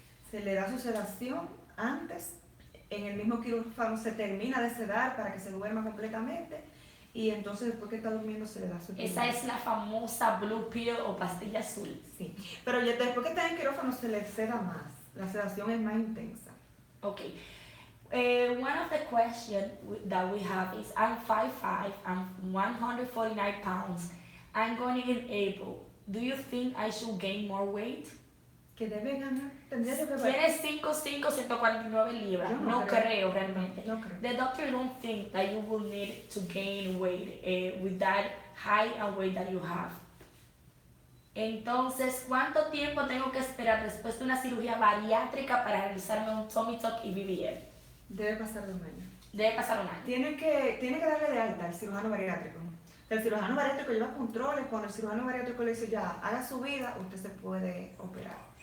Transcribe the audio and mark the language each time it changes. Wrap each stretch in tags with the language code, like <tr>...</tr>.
<es>Se le da su sedación antes, en el mismo quirófano se termina de sedar para que se duerma completamente y entonces después que está durmiendo se le da su Esa es la famosa</es> <en>blue pill</en> <es>o pastilla azul. Sí, pero ya después que está en quirófano se le seda más, la sedación es más intensa. Okay.</es> <en>One of the questions that we have is I'm 5'5", I'm 149 pounds, I'm going in April. Do you think I should gain more weight?</en> <es>Que debe ganar, tendría yo que ver. Tienes 5'5", 149 libras. Yo No creo realmente. No creo.</es> <en>The doctor don't think that you will need to gain weight with that height and weight that you have.</en> <es>Entonces, ¿cuánto tiempo tengo que esperar después de una cirugía bariátrica para realizarme un tummy tuck y BBL? Debe pasar de un año. Debe pasar un año. Tiene que darle de alta al cirujano bariátrico. El cirujano bariátrico lleva controles. Cuando el cirujano bariátrico le dice ya, haga su vida, usted se puede operar.</es>